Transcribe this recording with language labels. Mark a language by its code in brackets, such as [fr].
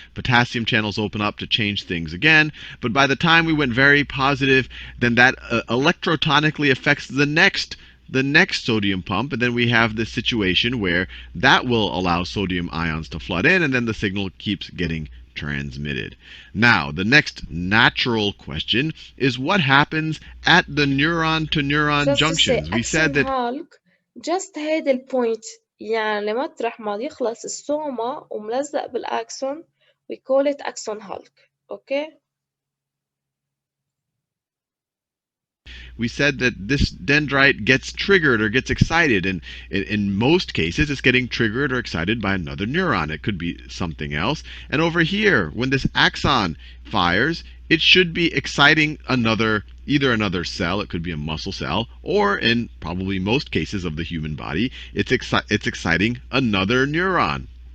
[en] Potassium channels open up to change things again. But by the time we went very positive, then that electrotonically affects the next sodium pump, and then we have this situation where that will allow sodium ions to flood in, and then the signal keeps getting transmitted. Now, the next natural question is what happens at the neuron-to-neuron junctions. We said that [ar] just هيدا البوينت، يعني مطرح ما يخلص السوما وملزق بالاكسون [en] we call it axon hulk. Okay? We said that this dendrite gets triggered or gets excited, and in most cases it's getting triggered or excited by another neuron. It could be something else. And over here, when this axon fires, it should be exciting either another cell, it could be a muscle cell, or in probably most cases of the human body, it's exciting another neuron.